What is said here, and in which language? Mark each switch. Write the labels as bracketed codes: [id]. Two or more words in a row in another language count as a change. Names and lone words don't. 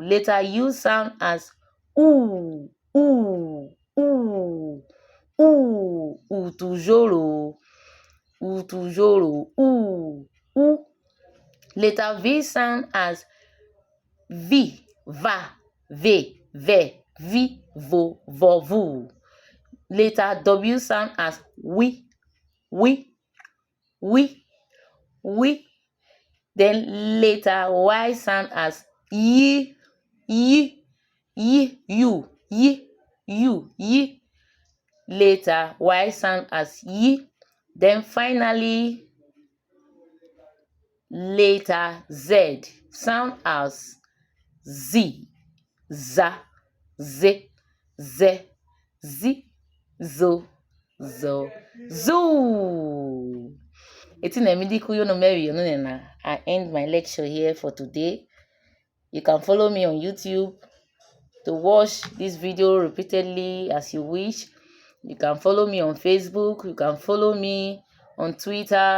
[en] Letter U sound as U, Utujoro, U. Letter V sound as V, Va, V, ve, vi, vo, vo, vu. Later W sound as we. Then later Y sound as you. Later Y sound as y. Then finally later Z sound as z, za, ze, ze, zi, zo, zo, zoo. I end my lecture here for today. You can follow me on YouTube to watch this video repeatedly as you wish. You can follow me on Facebook. You can follow me on Twitter.